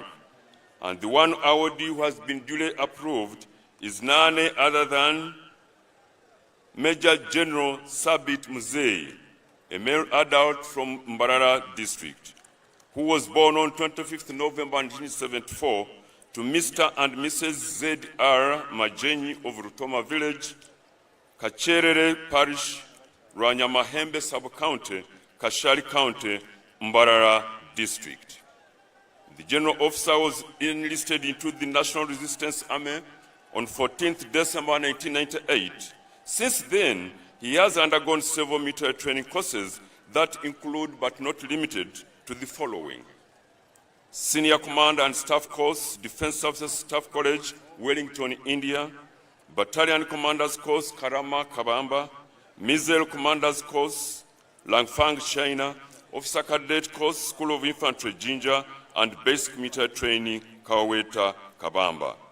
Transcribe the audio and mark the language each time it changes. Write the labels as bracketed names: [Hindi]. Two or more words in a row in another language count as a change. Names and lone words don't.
[English] And the one awardee who has been duly approved is none other than Major General Sabit Muzei, a male adult from Mbarara district, who was born on 25th November 1974 to Mr. and Mrs. Z.R. Majenyi of Rutoma Village, Kacherere Parish, Rwanyamahembe Sub-County, Kashari County, Mbarara District. The general officer was enlisted into the National Resistance Army on 14th December 1998. Since then, he has undergone several military training courses that include but not limited to the following: Senior Command and Staff Course, Defense Officers Staff College, Wellington, India; Battalion Commanders Course, Karama, Kabamba; Missile Commanders Course, Langfang, China; Officer Cadet Course, School of Infantry, Jinja; and Basic Military Training, Kaweta, Kabamba.